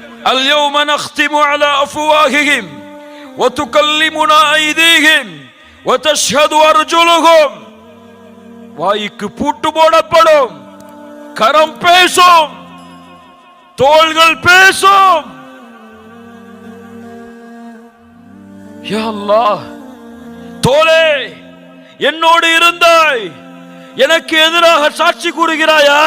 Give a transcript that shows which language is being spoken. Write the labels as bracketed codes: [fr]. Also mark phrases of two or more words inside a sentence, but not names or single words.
[ar] اليوم نختم على أفواههم وتكلمنا أيديهم وتشهد أرجلهم. [ta] வாய்க்கு பூட்டு போடப்படும், கரம் பேசும், தோள்கள் பேசும். யா அல்லாஹ், தோளே என்னோடு இருந்தாய், எனக்கு எதிராக சாட்சி கூறுகிறாயா?